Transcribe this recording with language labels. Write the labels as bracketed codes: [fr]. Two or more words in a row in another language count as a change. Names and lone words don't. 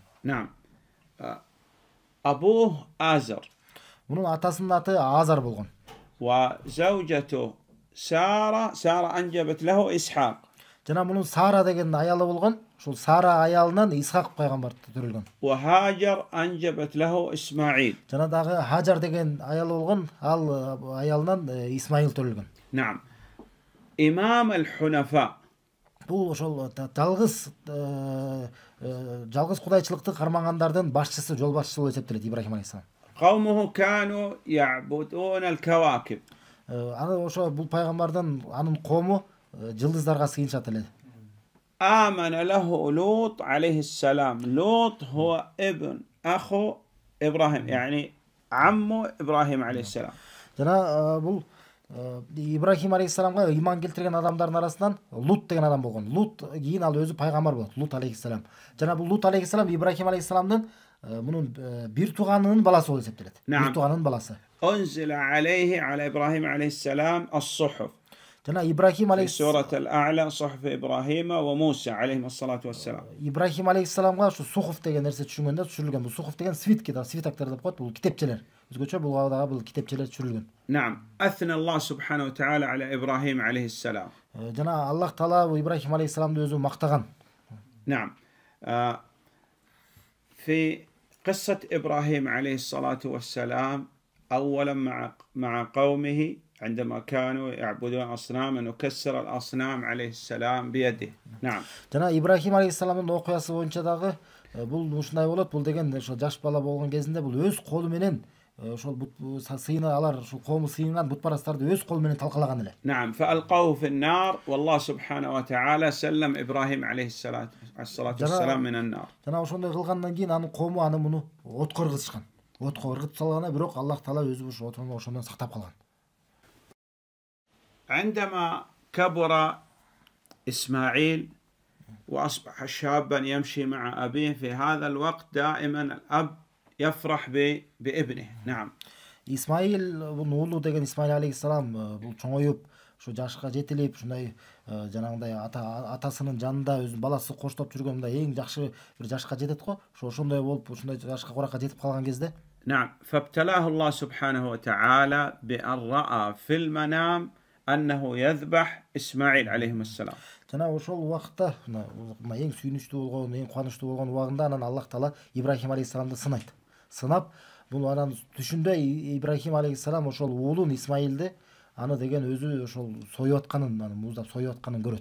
[ar] نعم أبوه آزر. [ky] Мунун атасынын аты Азар болгон. [ar] وزوجته سارة أنجبت له إسحاق. [ky] Жана мунун Сара деген аялы болгон. Ушул Сара аялынан Исхак пайгамбар төрөлгөн. [ar] وهاجر أنجبت له إسماعيل. [ky] Жана дагы Хажар деген аялы болгон. Ал аялынан Исмаил төрөлгөн. [ar] نعم إمام الحنفاء. [ky] Бул ошол жалгыз кудайчылыкты кармагандардын башчысы, жол башчысы болуп эсептелет Ибрахим алейхиссалам. [ar] قومه كانوا يعبدون الكواكب. [ky] Аны ошо бул пайгамбардын анын коому жылдыздарга сыйынышат эле. [ar] آمن له لوط عليه السلام. لوط هو ابن أخو إبراهيم يعني عمو إبراهيم عليه السلام. [ky] Жана бул Ибрахим алейхиссаламга иман келтирген адамдардын арасынан Лут деген адам болгон. Лут кийин ал өзү пайгамбар болот. Лут алейхиссалам. Жана бул Лут алейхиссалам Ибрахим алейхиссаламдын мунун бир тууганынын баласы болуп эсептелет. Бир тууганынын баласы. [ar] أنزل عليه على إبراهيم عليه السلام الصحف. [ky] Жана Ибрахим [ar] في سورة الأعلى صحف إبراهيم وموسى عليهم الصلاة والسلام. [ky] Ибрахим алейхиссаламга ушу сухуф деген нерсе түшүнгөндө түшүрүлгөн. Бул сухуф деген свитактар деп коет. Бул китепчелер. Өзгөчө бул дагы бул китепчелер түшүрүлгөн. [ar] نعم أثنى الله سبحانه وتعالى على إبراهيم عليه السلام. [ky] Жана Аллах Таала Ибрахим алейхиссаламды өзү мактаган. [ar] نعم في قصة إبراهيم عليه الصلاة والسلام أولا مع قومه عندما كانوا يعبدون أصناما نكسر الأصنام عليه السلام بيده. نعم. [ky] жана Ибрахим алейхиссаламдын окуясы боюнча дагы бул ушундай болот. Бул деген ошо жаш бала болгон кезинде бул өз колу менен ошол сыйыны алар ушул коому сыйынган бутпарастарды өз колу менен талкалаган эле. [ar] نعم فألقوه في النار والله سبحانه وتعالى سلم إبراهيم عليه الصلاة والسلام من النار. [ky] жана ошондой кылгандан кийин анын коому аны муну отко ыргытышкан. Отко ыргытып салган, бирок Аллах таала өзү ушу отуну ошондон сактап калган. [ar] عندما كبر إسماعيل وأصبح شابا يمشي مع أبيه في هذا الوقت دائما الأب يفرح بابنه. نعم. [ky] Исмаил уулу деген Исмаил алейхиссалам бул чоңоюп ушу жашка жетилип ушундай жанагындай атасынын жанында өзүнүн баласы коштоп жүргөндө эң жакшы бир жашка жетет го. Ошондой болуп ушундай жашка куракка жетип калган кезде [ar] نعم فابتلاه الله سبحانه وتعالى بأن رأى في المنام أنه يذبح إسماعيل عليه السلام. [ky] жана ошол убакта эң сүйүнүчтүү болгон, эң кубанычтуу болгон убагында анан Аллах таала Ибрахим алейхиссаламды сынайт. Сынап, бул анан түшүндө Ибрахим алейхиссалам ошол уулун Исмаилди аны деген өзү ошол союп атканын, аны муздап союп атканын көрөт.